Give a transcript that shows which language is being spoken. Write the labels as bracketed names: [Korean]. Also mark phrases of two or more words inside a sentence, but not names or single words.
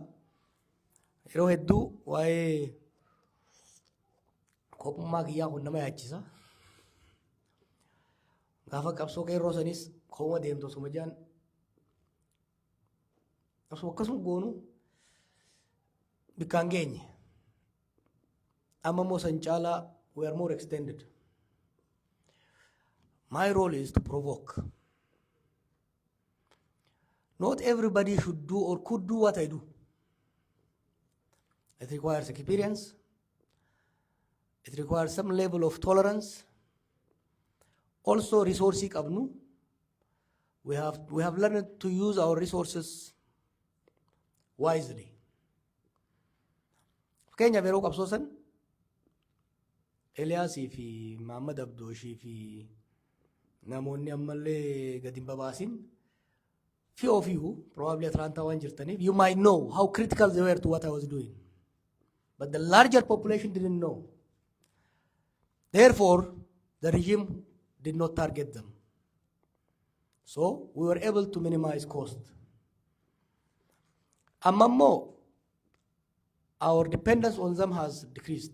[Oromo] Yeroo hedduu waa'ee kophummaa kiyyaa kun nama yaachisa. Gaafa qabsoo qeerroo sanis kooma deemtu osuma jaan akkasuma goonu bikkaan geenye. Amma immoo san caalaa [English] we are more extended. My role is to provoke. Not everybody should do or could do what I do. It requires experience. It requires some level of tolerance. Also, resources qabnu. We have learned to use our resources wisely. [Oromo] Kenya yeroo qabsoosan Eliyaasii fi Muhammad Abdooshii fi namoonni ammallee gadi hin babaasin. [English] Few of you, probably Atlanta [Oromo] waan jirtaniif, [English] you might know how critical they were to what I was doing. But the larger population didn't know. Therefore, the regime did not target them. So, we were able to minimize cost. Amammo, our dependence on them has decreased.